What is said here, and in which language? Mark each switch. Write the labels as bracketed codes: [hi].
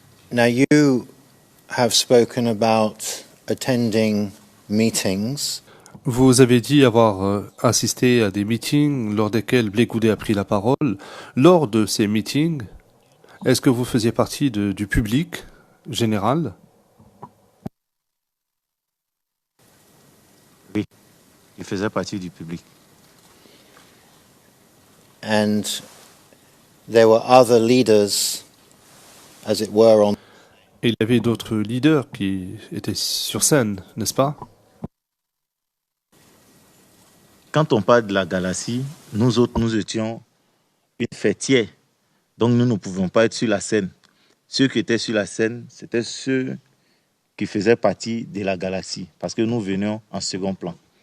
[en] Now you have spoken about attending meetings. [fr] Vous avez dit avoir assisté à des meetings lors desquels Blé Goudé a pris la parole. Lors de ces meetings, est-ce que vous faisiez partie du public général? Oui, il faisait partie du public. [en] And there were other leaders, as it were, on. [fr] Et il y avait d'autres leaders qui étaient sur scène, n'est-ce pas? Quand on parle de la galaxie, nous autres, nous étions une fêtière. Donc nous ne pouvions pas être sur la scène. Ceux qui étaient sur la scène, c'était ceux qui faisaient partie de la galaxie, parce que nous venions en second plan.